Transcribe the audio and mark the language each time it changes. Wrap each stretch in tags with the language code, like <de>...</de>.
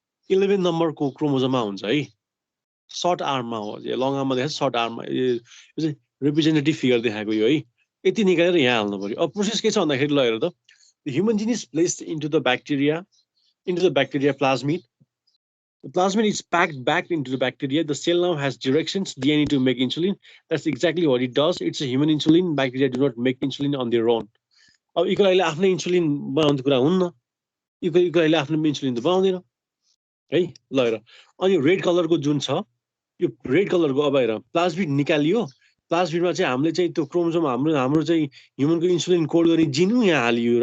<ne>11 नम्बरको क्रोमोजोममा हुन्छ है। सर्ट आर्ममा हो, लङ आर्ममा देखाएको छ, सर्ट आर्ममा। यो चाहिँ रिप्रेजेन्टेटिभ फिगर देखाएको यो है। यति निकालेर यहाँ हाल्नु पर्यो। अब प्रोसेस के छ भन्दाखेरि ल हेर त,</ne> <en>Human gene is placed into the bacteria plasmid. The plasmid is packed back into the bacteria. The cell now has directions, DNA to make insulin. That's exactly what it does. It's a human insulin. Bacteria do not make insulin on their own.</en> <ne>अब यिनीको लागि आफ्नै insulin बनाउने कुरा हुन्न। यिनीको लागि आफ्नो insulin त बनाउँदैन है। ल हेर अनि रेड कलरको जुन छ यो रेड कलरको अब हेर प्लाज्मिड निकालियो। प्लाज्मिडमा चाहिँ हामीले चाहिँ त्यो क्रोमोजोम हाम्रो चाहिँ ह्युमनको इन्सुलिन कोड गर्ने जिन यहाँ हालियो।</ne>